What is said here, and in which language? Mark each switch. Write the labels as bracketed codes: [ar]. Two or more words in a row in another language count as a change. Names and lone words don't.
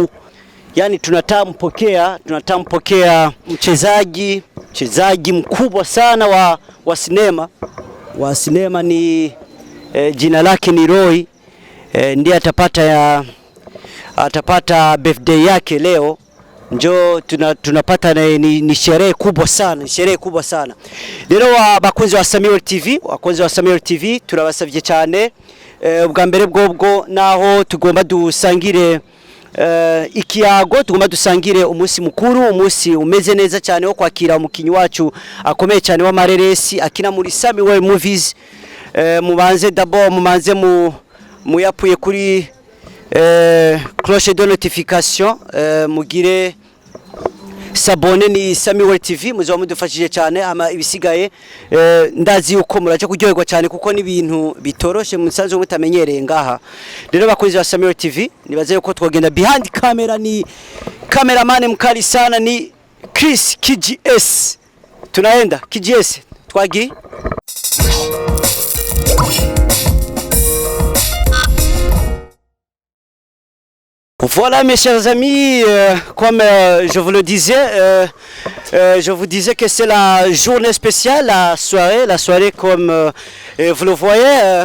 [sw] Yani tunatampokea mchezaji mkubwa sana wa sinema ni jina lake ni Roy. Ndiye atapata birthday yake leo. Njoo tunapata ni sherehe kubwa sana, [rn] Lero bakunzi wa Samy-well TV, turabasavye cyane ubwa mbere bwobwo naho tugomba dusangire ikiyago, tugomba dusangire umunsi mukuru, umunsi umeze neza cyane wo kwakira umukinyi wacu akomeye cyane wa mareresi akina muri Samy-well movies. Mubanze d'abord muyapuye kuri [fr] cloche de notification, [rn] mugire s'abonner ni Samy-well TV, muzo mudufashije cyane. Ama ibisigaye ndazi uko muraje kuryoherwa cyane kuko ni ibintu bitoroshe musanze mutamenyereye ngaha. Rero bakozi wa Samy-well TV, nibaze yuko twogenda [en] behind camera, [sw] ni cameraman mkali sana, ni Chris KGS. Tunaenda KGS, twagi. [fr] Voilà mes chers amis, comme je vous le disais, je vous disais que c'est la journée spéciale, la soirée comme vous le voyez.